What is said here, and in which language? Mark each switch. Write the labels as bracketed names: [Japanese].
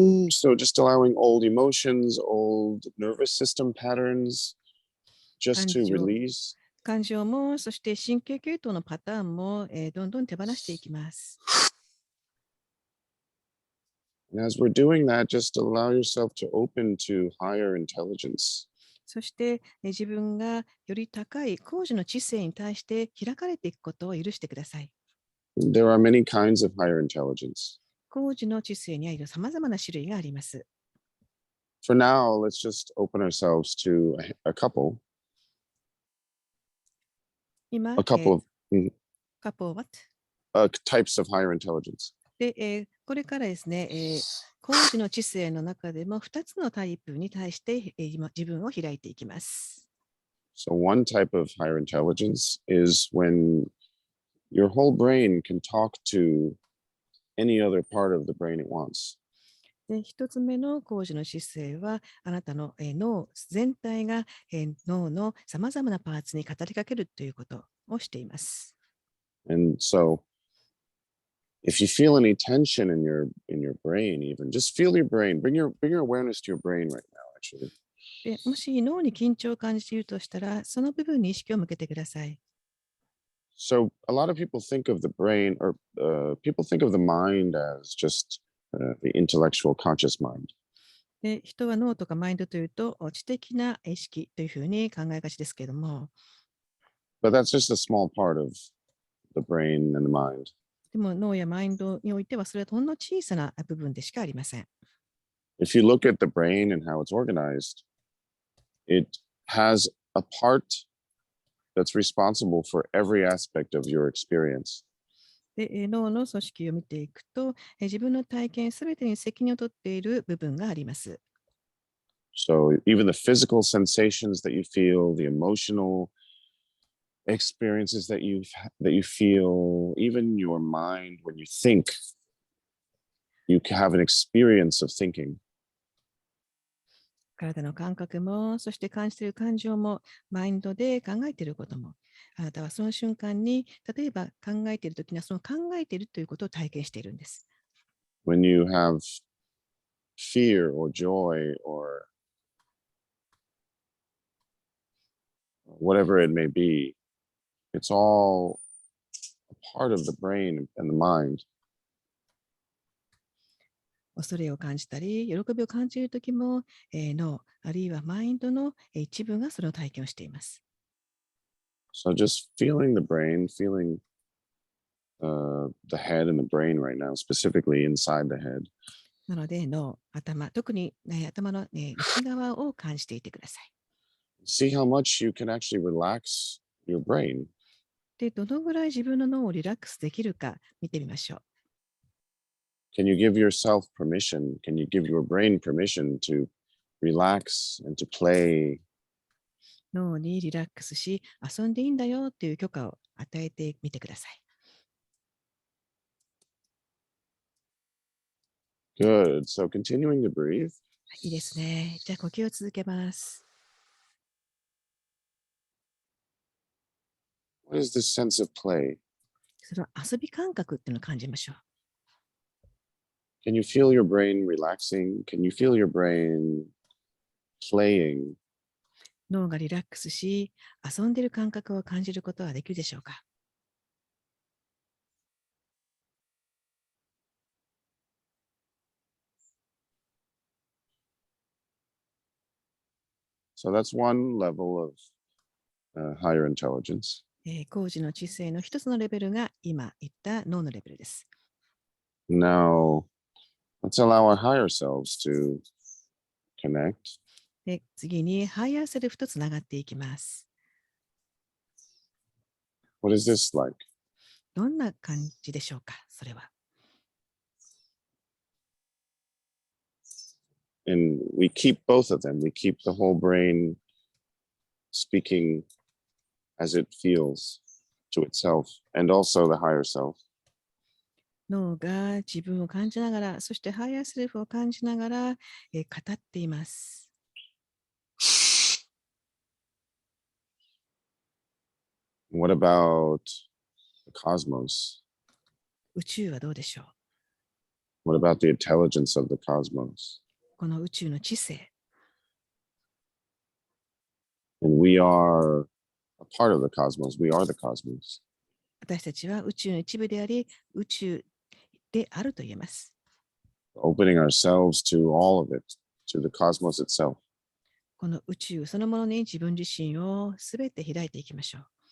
[English] So just allowing old emotions, old nervous system patterns, just to release. [Japanese] 感情も、そして神経系統のパターンも、どんどん手放していきます。 [English] And as we're doing that, just allow yourself to open to higher intelligence. [Japanese] そして、自分がより高い高次の知性に対して開かれていくことを許してください。 [English] There are many kinds of higher intelligence. [Japanese] 高次の知性にはさまざまな種類があります。 [English] For now, let's just open ourselves to a couple. [Japanese] 今、 [English] A couple of what? Types of higher intelligence. [Japanese] で、これからですね、高次の知性の中でも2つのタイプに対して、今自分を開いていきます。 [English] So one type of higher intelligence is when your whole brain can talk to any other part of the brain it wants. [Japanese] で、1つ目の高次の知性は、あなたの、脳全体が、脳のさまざまなパーツに語りかけるということをしています。 [English] And so if you feel any tension in your brain, even just feel your brain. Bring your awareness to your brain right now, actually. [Japanese] で、もし脳に緊張を感じているとしたら、その部分に意識を向けてください。 [English] So a lot of people think of the brain, or people think of the mind as just the intellectual conscious mind. [Japanese] で、人は脳とかマインドというと、知的な意識というふうに考えがちですけれども、 [English] But that's just a small part of the brain and the mind. [Japanese] でも脳やマインドにおいてはそれはほんの小さな部分でしかありません。 [English] If you look at the brain and how it's organized, it has a part that's responsible for every aspect of your experience. [Japanese] で、脳の組織を見ていくと、自分の体験すべてに責任を取っている部分があります。 [English] So even the physical sensations that you feel, the emotional experiences that you feel, even your mind when you think, you have an experience of thinking. [Japanese] 体の感覚も、そして感じている感情も、マインドで考えていることも、あなたはその瞬間に、例えば考えているときには、その考えているということを体験しているんです。 [English] When you have fear or joy or whatever it may be, it's all a part of the brain and the mind. [Japanese] 恐れを感じたり、喜びを感じるときも、脳、あるいはマインドの一部がその体験をしています。 [English] So just feeling the brain, feeling the head and the brain right now, specifically inside the head. [Japanese] なので、脳、頭、特に、頭の、内側を感じていてください。 [English] See how much you can actually relax your brain. [Japanese] で、どのぐらい自分の脳をリラックスできるか見てみましょう。 [English] Can you give yourself permission? Can you give your brain permission to relax and to play? [Japanese] 脳にリラックスし、遊んでいいんだよっていう許可を与えてみてください。 [English] Good. So continuing to breathe. [Japanese] いいですね。じゃあ呼吸を続けます。 [English] What is this sense of play? [Japanese] その遊び感覚っていうのを感じましょう。 [English] Can you feel your brain relaxing? Can you feel your brain playing? [Japanese] 脳がリラックスし、遊んでいる感覚を感じることはできるでしょうか。 [English] So that's one level of higher intelligence. [Japanese] 高次の知性の一つのレベルが今言った脳のレベルです。 [English] Now, let's allow our higher selves to connect. [Japanese] で、次にハイヤーセルフとつながっていきます。 [English] What is this like? [Japanese] どんな感じでしょうか、それは。 [English] And we keep both of them. We keep the whole brain speaking as it feels to itself and also the higher self. [Japanese] 脳が自分を感じながら、そしてハイヤーセルフを感じながら、語っています。 [English] What about the cosmos? [Japanese] 宇宙はどうでしょう。 [English] What about the intelligence of the cosmos? [Japanese] この宇宙の知性。 [English] And we are a part of the cosmos. We are the cosmos. [Japanese] 私たちは宇宙の一部であり、宇宙であると言えます。 [English] Opening ourselves to all of it, to the cosmos itself. [Japanese] この宇宙そのものに自分自身をすべて開いていきましょう。